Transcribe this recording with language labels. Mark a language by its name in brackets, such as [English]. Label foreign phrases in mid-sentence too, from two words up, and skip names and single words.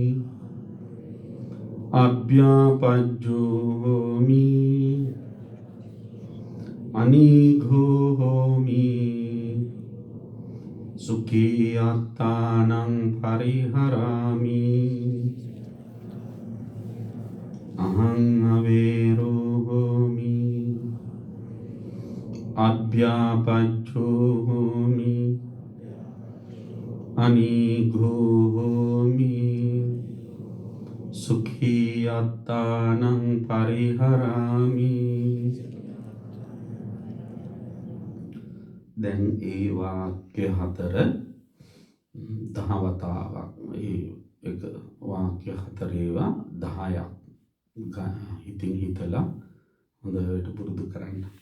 [Pali] අභ්‍යාපච්චෝ හෝමි අනීඝෝ හෝමි සුඛී අත්තානං පරිහරාමි අහං අවේරෝ හෝමි අභ්‍යාපච්චෝ හෝමි අනීඝෝ හෝමි සුඛී අත්තානං පරිහරාමි [Sinhala] දැන් ඒ වාක්‍ය හතර දහවතාවක් ඒ එක වාක්‍ය හතර ඒවා 10ක් හිතින් හිතලා හොඳට පුරුදු කරන්න.